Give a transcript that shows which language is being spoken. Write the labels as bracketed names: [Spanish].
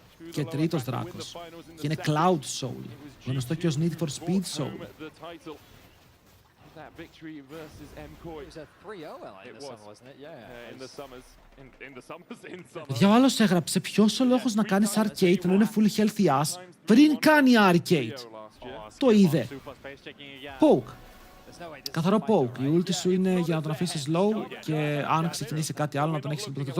[Greek] Και τρίτος δράκος. Και είναι Cloud Soul. Γνωστό και ως Need for Speed Soul. [English] That victory versus Mkoi. It was a 3-0 in the summer, wasn't it? Yeah. In the summers. In the summers. [Greek] Παιδιά, ο άλλος έγραψε ποιος ο λόγος να κάνεις arcade ενώ είναι full healthy ass πριν κάνει arcade. Το είδε. Poke. Καθαρό poke. Η ulti σου είναι για να τον αφήσεις low και αν ξεκινήσει κάτι άλλο να τον έχεις συμπληρωθεί.